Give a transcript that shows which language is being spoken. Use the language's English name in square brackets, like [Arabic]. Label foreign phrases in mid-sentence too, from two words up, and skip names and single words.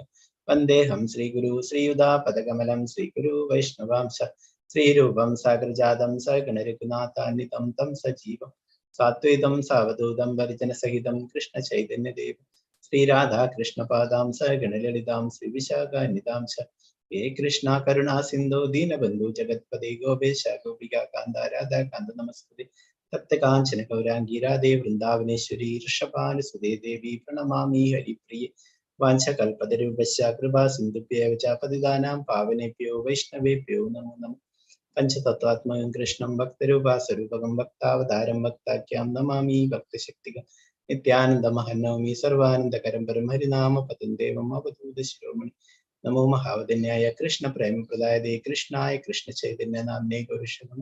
[Sanskrit] वन्देहं श्रीगुरु श्रीयुतापदकमलं श्रीगुरु वैष्णवांश श्रीरूपं सागरजातं सगणरघुनाथान्वितं तं सजीवं सात्वैतं सावधूतं परिजनसहितं कृष्ण चैतन्यदेवं श्रीराधा कृष्णपादां सगणललितां श्रीविशाखान्वितांश हे कृष्ण करुणा सिन्धो दीनबन्धु जगत्पदे गोपेश गोपिका कान्त राधाकान्त नमस्ते तप्तकाञ्चन गौराङ्गी राधे वृन्दावनेश्वरि ऋषभानुसुते देवि प्रणमामि हरिप्रिये. वाञ्चकल्पतरूपश्च कृपा सिन्धुभ्येव च पतितानां पावनेभ्यो वैष्णवेभ्यो नमो नमः. पञ्चतत्वात्मकं कृष्णं भक्तरूपास्वरूपकं भक्तावतारं भक्ताख्यां नमामि भक्तशक्तिकं. नित्यानन्दमहन्नौमि सर्वानन्दकरं परं हरिनाम पदं देवं अवधूत शिरोमणि. नमो महावदन्याय कृष्ण प्रेमप्रदायते कृष्णाय कृष्ण चैतन्य नाम्ने गौरीशनमो.